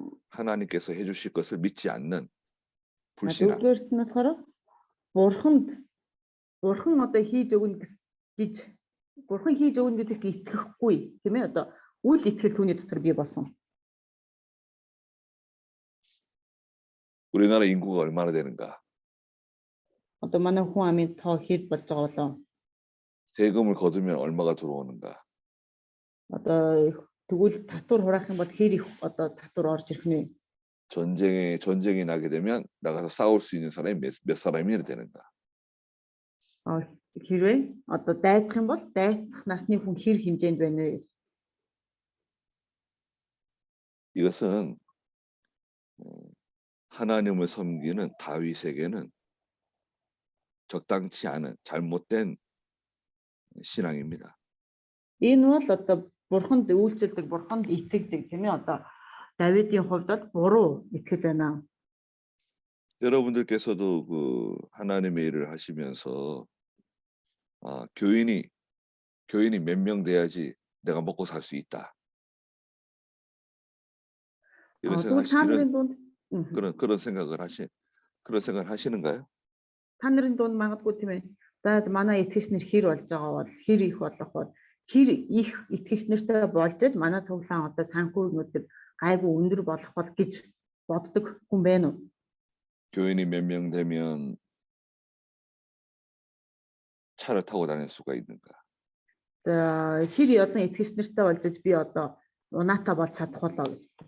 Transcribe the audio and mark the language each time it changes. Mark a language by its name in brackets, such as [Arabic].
[Korean] 하나님께서 해주실 것을 믿지 않는 불신앙. [Mongolian] дөрөвдүгээрт нь болохоор бурхан одоо хийж өгнө гэж бурхан хийж өгнө гэдэгт итгэхгүй тийм ээ одоо үл итгэл түүний дотор бий болсон. [Korean] 우리나라 인구가 얼마나 되는가? [Mongolian] Одоо манай хүн амын тоо хэд болж байгаа болоо? [Korean] 세금을 거두면 얼마가 들어오는가? [Mongolian] Одоо тэгвэл татвар хураах юм бол хэр их одоо татвар орж ирэх нэ? [Korean] 전쟁이 나게 되면 나가서 싸울 수 있는 사람이 몇 사람이나 되는가? [Mongolian] Хэрвээ одоо дайдах юм бол дайдах насны хүн хэр хэмжээнд байна вэ? [Korean] 이것은 하나님을 섬기는 다윗에게는 적당치 않은 잘못된 신앙입니다. [Mongolian] Энэ бол одоо бурханд үйлчлдэг, бурханд итгэдэг тийм ээ одоо Давидын хувьд бол буруу итгэл байна. [Korean] 여러분들께서도 그 하나님의 일을 하시면서 교인이 몇 명 돼야지 내가 먹고 살 수 있다. 이런 [Mongolian] Тэгвэл та нарын [Korean] 생각 [Mongolian] дунд [Korean] 그런 생각을 하시는가요? [Mongolian] та нарын дунд магадгүй тийм ээ. За манай итгэгч нар хэр болж байгаа бол хэр их болох бол хэр их итгэгч нартай болж аж манай цуглаан одоо санхүүгнүүд гайгүй өндөр болох бол гэж боддог хүн байна уу? [Korean] 교인이 몇 명 되면 차를 타고 다닐 수가 있는가? [Mongolian] За хэр олон итгэгч нартай болж аж би одоо унаатай болж чадах болоо гэж.